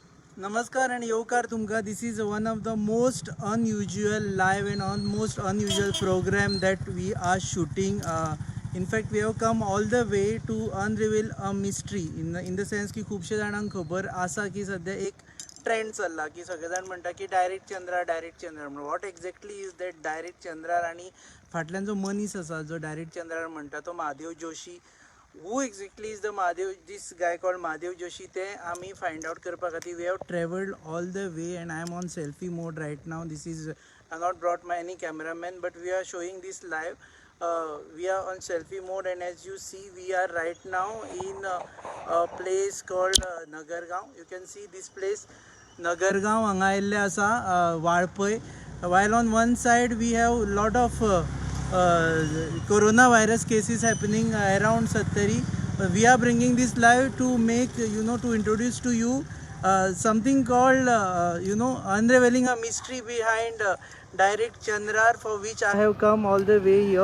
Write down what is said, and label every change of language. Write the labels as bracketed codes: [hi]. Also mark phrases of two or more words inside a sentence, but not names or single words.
[en] Namaskar and Yokar Tumka. This is one of the most unusual live and most unusual program that we are shooting. In fact, we have come all the way to unreveal a mystery. In the sense [kok] की खूपशे जाणांक खबर आसा की सध्या एक ट्रेंड चल्ला की सगळे जाण म्हणटा की डायरेक्ट चंद्रार म्हणून [en] What exactly is that [kok] डायरेक्ट चंद्रार आणि फाटल्यान जो मनीस आसा जो डायरेक्ट चंद्रार म्हणटा तो महादेव जोशी. [en] Who exactly is the Mahadev, this guy called Mahadev Joshi? [kok] ते आम्ही [en] find out [kok] करपा खातीर [en] we have traveled all the way and I am on selfie mode right now. This is I not brought my any cameraman, but we are showing this live. We are on selfie mode and as you see we are right now in a place called Nagargaon. You can see this place Nagargaon [kok] हांगा आयिल्ले आसा वाळपय. [en] While on one side we have lot of coronavirus cases happening around Sattari. We are bringing this live to make to introduce to you something called unraveling a mystery behind direct Chandrar, for which I have come all the way here.